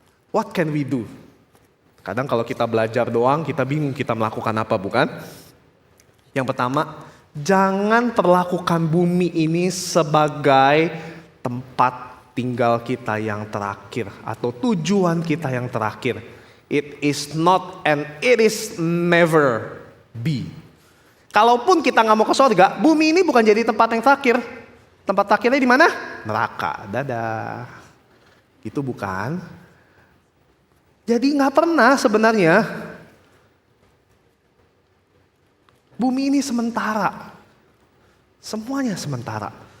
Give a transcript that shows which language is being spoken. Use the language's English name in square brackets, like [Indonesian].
[English] What can we do? [Indonesian] Kadang kalau kita belajar doang, kita bingung kita melakukan apa, bukan? Yang pertama, jangan perlakukan bumi ini sebagai tempat tinggal kita yang terakhir atau tujuan kita yang terakhir. [English] It is not and it is never be. [Indonesian] Kalaupun kita nggak mau ke surga, bumi ini bukan jadi tempat yang terakhir. Tempat terakhirnya di mana? Neraka. Dadah. Itu bukan. Jadi nggak pernah sebenarnya. Bumi ini sementara. Semuanya sementara.